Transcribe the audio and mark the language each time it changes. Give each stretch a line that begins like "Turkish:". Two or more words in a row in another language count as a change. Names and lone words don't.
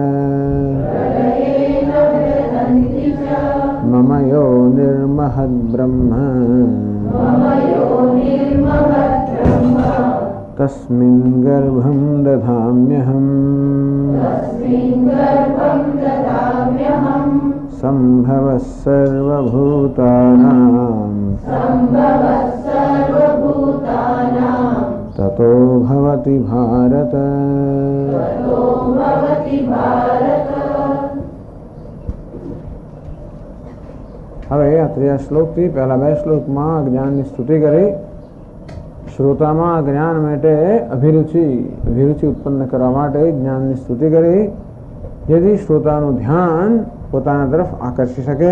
Sanskrit: मम यो निर्महद्ब्रह्म तस्मिन् गर्भं दधाम्यहम् सम्भवः सर्वभूतानां ततो भवति भारत।
Gujarati: હવે આ ત્રીજા શ્લોકથી પહેલા બે શ્લોકમાં જ્ઞાનની સ્તુતિ કરી શ્રોતામાં જ્ઞાન માટે અભિરુચિ ઉત્પન્ન કરવા માટે જ્ઞાનની સ્તુતિ કરી જેથી શ્રોતાનું ધ્યાન પોતાના તરફ આકર્ષી શકે.